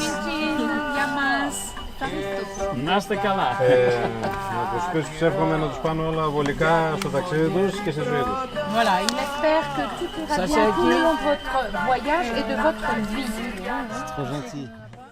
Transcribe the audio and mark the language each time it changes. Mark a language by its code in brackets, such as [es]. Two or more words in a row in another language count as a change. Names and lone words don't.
[el] Να είστε καλά. Να τους πεις τους εύχομαι να τους πάνε όλα βολικά στο ταξίδι τους και στη ζωή τους. [fr] Voilà, il espère que tout ira bien tout le long de votre voyage et de votre vie. C'est trop gentil.